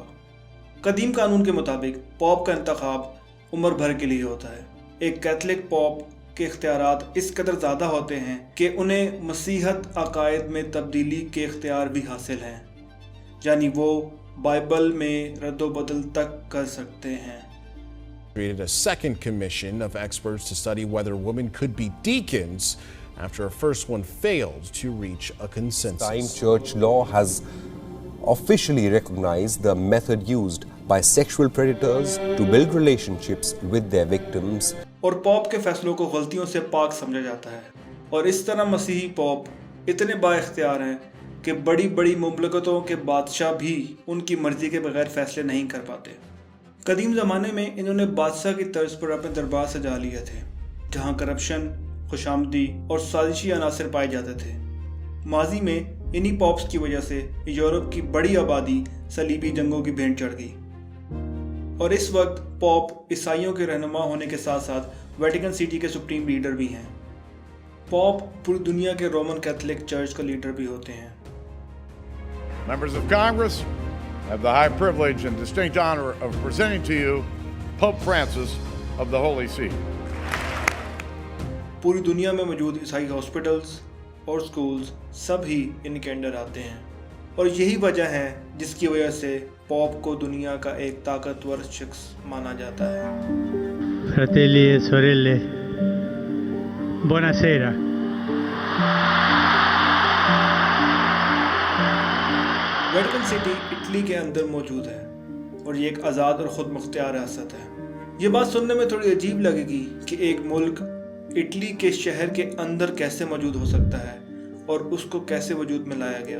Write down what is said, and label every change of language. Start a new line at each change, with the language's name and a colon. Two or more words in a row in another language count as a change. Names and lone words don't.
Urdu: قدیم قانون کے مطابق پوپ کا انتخاب عمر بھر کے لیے ہوتا ہے۔ ایک کیتھولک پوپ کے اختیارات اس قدر زیادہ ہوتے ہیں کہ انہیں مسیحیت عقائد میں تبدیلی کے اختیار بھی حاصل ہیں، یعنی وہ بائبل میں رد و بدل تک کر سکتے ہیں۔
English: Created a second commission of experts to study whether women could be deacons after a first one failed to reach a consensus. Time church law has officially recognized the method used by sexual predators to build relationships with their victims.
Urdu: اور پوپ کے فیصلوں کو غلطیوں سے پاک سمجھا جاتا ہے، اور اس طرح مسیحی پوپ اتنے با اختیار ہیں کہ بڑی بڑی مملکتوں کے بادشاہ بھی ان کی مرضی کے بغیر فیصلے نہیں کر پاتے۔ قدیم زمانے میں انہوں نے بادشاہ کی طرز پر اپنے دربار سجا لیے تھے، جہاں کرپشن، خوشامدی اور سازشی عناصر پائے جاتے تھے۔ ماضی میں انہی پاپس کی وجہ سے یورپ کی بڑی آبادی صلیبی جنگوں کی بھینٹ چڑھ گئی، اور اس وقت پوپ عیسائیوں کے رہنما ہونے کے ساتھ ساتھ ویٹیکن سٹی کے
English: supreme leader
Urdu: بھی ہیں۔ پوپ پوری دنیا کے رومن کیتھولک چرچ کا لیڈر بھی ہوتے ہیں۔
English: Members of Congress, I have the high privilege and distinct honor of presenting to you Pope Francis of the Holy See.
Urdu: پوری دنیا میں موجود عیسائی ہاسپٹلز اور سکولز سب ہی ان کے انڈر آتے ہیں، اور یہی وجہ ہے جس کی وجہ سے پوپ کو دنیا کا ایک طاقتور شخص مانا جاتا ہے۔
Italian: Fratelli e sorelle, buonasera.
Urdu: ویٹیکن سٹی اٹلی کے اندر موجود ہے، اور یہ ایک آزاد اور خود مختار ریاست ہے۔ یہ بات سننے میں تھوڑی عجیب لگے گی کہ ایک ملک اٹلی کے شہر کے اندر کیسے موجود ہو سکتا ہے اور اس کو کیسے وجود میں لایا گیا۔